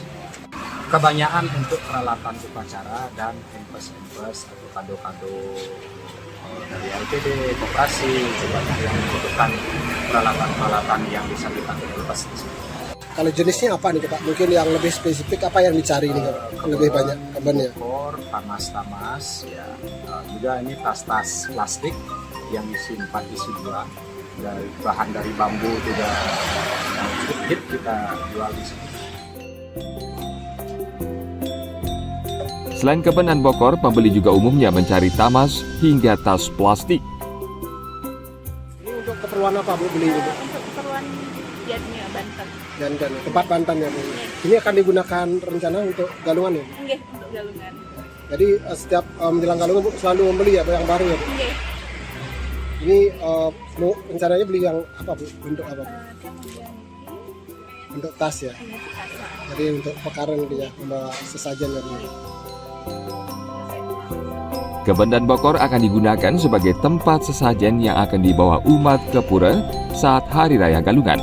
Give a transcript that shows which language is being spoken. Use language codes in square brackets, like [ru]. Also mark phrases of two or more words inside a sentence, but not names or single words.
[id] Kebanyakan untuk peralatan upacara dan empes-empes atau kado-kado dari LPD, koperasi, juga yang membutuhkan peralatan-peralatan yang bisa dipakai lepas di sini. Kalau jenisnya apa nih Pak? Mungkin yang lebih spesifik apa yang dicari nih Pak? Lebih banyak kebannya. Bokor, tamas-tamas, ya. Juga ini tas-tas plastik yang isi 4 isi 2 dari bahan dari bambu juga cukup hit kita jual di sini. Selain keben dan bokor, pembeli juga umumnya mencari tamas hingga tas plastik. Ini untuk keperluan apa Bu beli ini Bu? Untuk keperluan jadinya Banten. Dan tempat Banten ya Bu. Ini akan digunakan rencana untuk galungan ya? Nggih, untuk galungan. Jadi setiap menjelang galungan Bu selalu membeli ya yang baru ya Bu? Nggih. Ini mau rencananya beli yang apa Bu? Untuk apa? Untuk tas ya? Jadi untuk pekaran dia membawa sesajen ya Bu? Keben dan bokor akan digunakan sebagai tempat sesajen yang akan dibawa umat ke pura saat Hari Raya Galungan.